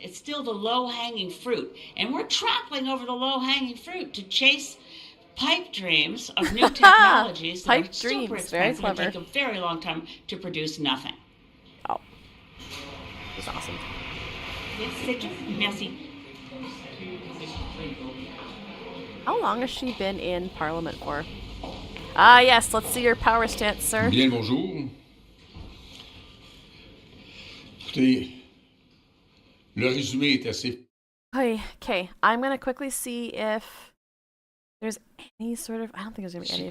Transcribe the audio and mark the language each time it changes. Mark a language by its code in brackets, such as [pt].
[en] It's still the low-hanging fruit. And we're trampling over the low-hanging fruit to chase pipe dreams of new technologies that are super expensive and take a very long time to produce nothing. Oh, that's awesome. Yes, merci. How long has she been in Parliament for? Ah, yes, let's see your power stance, sir. [fr] Bien, bonjour. Écoutez, le résumé est assez... [en] Okay, I'm going to quickly see if there's any sort of, I don't think there's going to be any